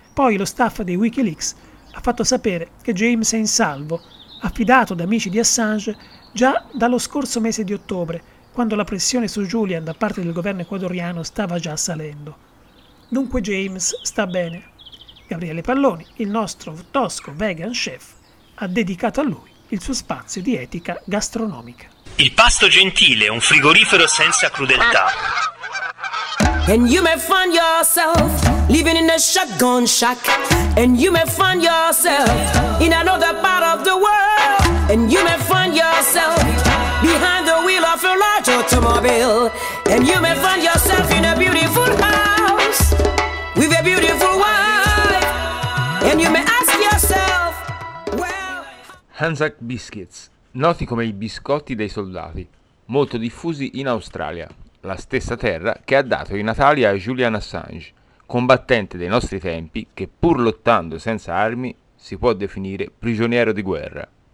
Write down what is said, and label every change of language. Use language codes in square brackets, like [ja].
[it] Poi lo staff di Wikileaks ha fatto sapere che James è in salvo, affidato da amici di Assange già dallo scorso mese di ottobre, quando la pressione su Julian da parte del governo ecuadoriano stava già salendo. Dunque James sta bene. Gabriele Palloni, il nostro tosco vegan chef, ha dedicato a lui il suo spazio di etica gastronomica. Il pasto gentile è un frigorifero senza crudeltà. [en] And you may find yourself living in a shotgun shack. And you may find yourself in another part of the world. And you may find yourself behind the wheel of a large automobile. And you may find yourself in a beautiful house with a beautiful wife. And you may ask yourself, well, [it] Anzac biscuits, noti come i biscotti dei soldati, molto diffusi in Australia, la stessa terra che ha dato i natali a Julian Assange, combattente dei nostri tempi che, pur lottando senza armi, si può definire prigioniero di guerra.